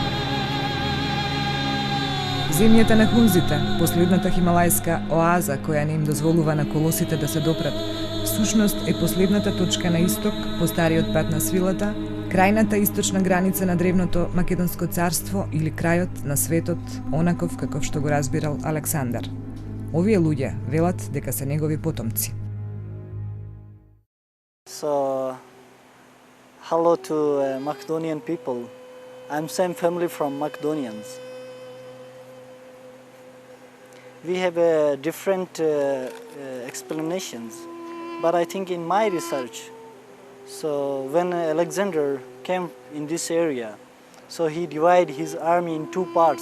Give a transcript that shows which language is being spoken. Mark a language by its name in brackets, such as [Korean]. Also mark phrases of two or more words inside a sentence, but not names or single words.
[Macedonian] Земјата на хунзите, последната хималајска оаза која не им дозволува на колосите да се допрат, всушност е последната точка на исток по стариот пат на свилата, крајната источна граница на древното Македонско царство или крајот на светот, онаков каков што го разбирал Александар. Овие луѓе велат дека се негови потомци. [English] So, hello to Macedonian people. I'm same family from Macedonians. We have different explanations, but I think in my research, so when Alexander came in this area, so he divided his army in two parts.